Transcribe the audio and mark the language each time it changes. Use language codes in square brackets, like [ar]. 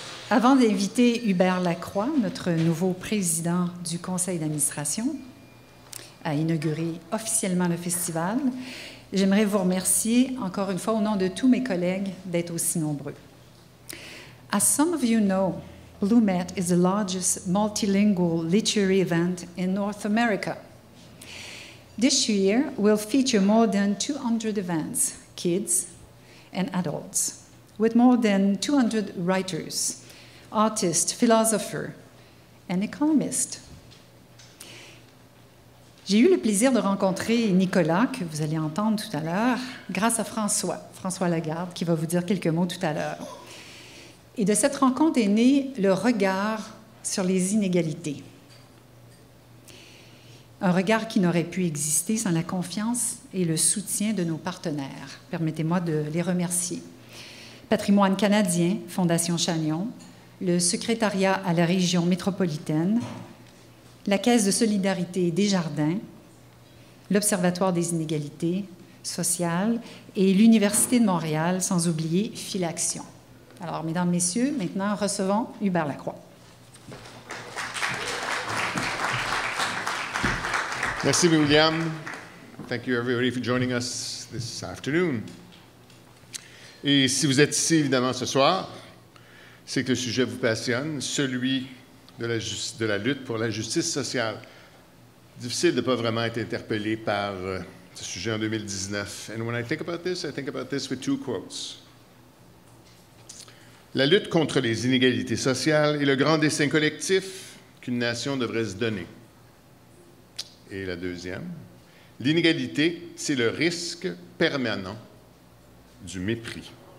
[fr] Avant d'inviter Hubert Lacroix, notre nouveau président du conseil d'administration, à inaugurer officiellement le festival, j'aimerais vous remercier encore une fois au nom de tous mes collègues d'être aussi nombreux. [en] As some of you know, BlueMet is the largest multilingual literary event in North America. This year will feature more than 200 events, kids and adults, with more than 200 writers, artists, philosophers, and economists. [fr] J'ai eu le plaisir de rencontrer Nicolas, que vous allez entendre tout à l'heure, grâce à François Lagarde, qui va vous dire quelques mots tout à l'heure. Et de cette rencontre est né le regard sur les inégalités. Un regard qui n'aurait pu exister sans la confiance et le soutien de nos partenaires. Permettez-moi de les remercier. Patrimoine canadien, Fondation Chagnon, le secrétariat à la région métropolitaine, la Caisse de solidarité Desjardins, l'Observatoire des inégalités sociales et l'Université de Montréal, sans oublier Philaction. Alors, mesdames, messieurs, maintenant, recevons Hubert Lacroix. Merci, William. [en] Thank you, everybody, for joining us this afternoon. [fr] Et si vous êtes ici, évidemment, ce soir, c'est que le sujet vous passionne, celui de la lutte pour la justice sociale. Difficile de ne pas vraiment être interpellé par ce sujet en 2019. [en] And when I think about this with two quotes. [fr] La lutte contre les inégalités sociales est le grand dessein collectif qu'une nation devrait se donner. Et la deuxième, l'inégalité, c'est le risque permanent du mépris.